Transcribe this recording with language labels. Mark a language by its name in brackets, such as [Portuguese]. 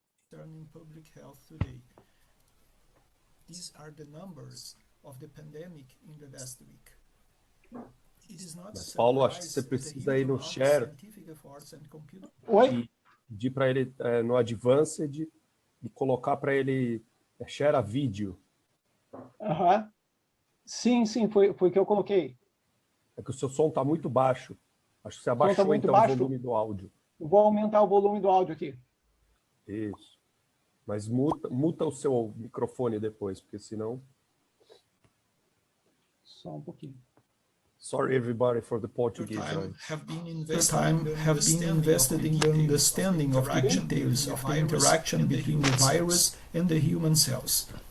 [English] Turning public health today. These are the numbers of the pandemic in the last week. [Portuguese] Mas, Paulo, acho que você precisa ir no share Oi? pedir para ele no advanced e colocar para ele share a vídeo. Sim, foi que eu coloquei. É que o seu som está muito baixo. Acho que você abaixou então o volume do áudio. Vou aumentar o volume do áudio aqui. Isso. Mas muta o seu microfone depois, porque senão... Só um pouquinho. [English] Sorry, everybody, for the Portuguese. Have been invested in the understanding of the details of the interaction between the virus and the human cells.